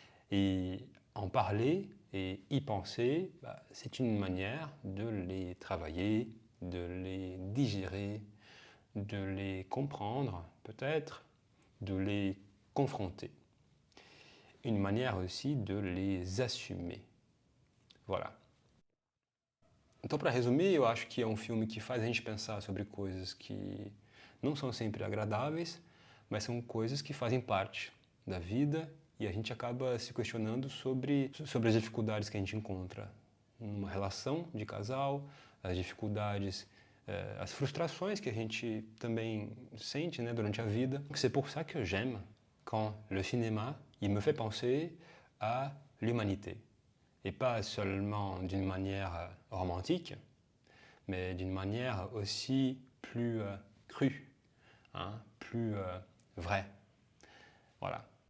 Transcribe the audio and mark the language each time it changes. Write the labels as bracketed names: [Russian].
[French] Et en parler et y penser, c'est une manière de les travailler, de les digérer, de les comprendre peut-être, de les confronter. Une manière aussi de les assumer. Voilà. [Portuguese] Então, para resumir, eu acho que é um filme que faz a gente pensar sobre coisas que não são sempre agradáveis, mas são coisas que fazem parte da vida e a gente acaba se questionando sobre as dificuldades que a gente encontra numa relação de casal, as dificuldades, as frustrações que a gente também sente, né, durante a vida. [French] C'est pour ça que j'aime quand le cinéma il me fait penser à l'humanité. Et pas seulement d'une manière romantique, mais d'une manière aussi plus crue, hein, plus vraie. Voilà.